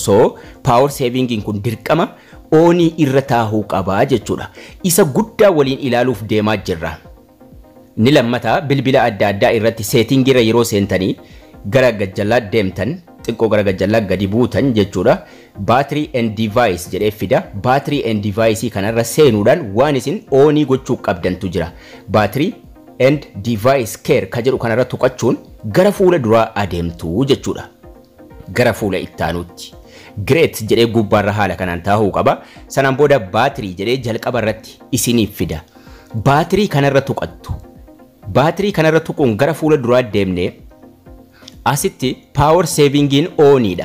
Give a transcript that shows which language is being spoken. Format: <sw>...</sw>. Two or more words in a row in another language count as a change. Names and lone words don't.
<om>So</om> <en>power savingin</en> <om>kun dirqama onii irra taa'uu qabaa jechuudha. Isa guddaa waliin ilaaluuf deemaa jirra. Ni lammataa bilbila adda addaa irratti seetingiirra yeroo seentanii gara gajjallaa deemtan xiqqoo gara gajjallaa gadi buutan jechuudha.</om> <en>Battery and device</en> <om>jedhee fida.</om> <en>Battery and device</en> <om>kanarra seenuudhaan waan isin onii gochuu qabdantu jira.</om> <en>Battery and device care</en> <om>ka jedhu kanarra tuqachuun gara fuula duraa adeemtu jechuudha. Gara fuula ittaanuutti. Great jedhee gubbaarra haala kanaan taa'uu qaba. Sanaan booda battery jedhee jalqaba irratti isiniif fida. Battery kanarra tuqattu. Battery kanarra tuquun gara fuula duraa deemnee asitti</om> <en>power savingin</en> <om>oniidha.</om>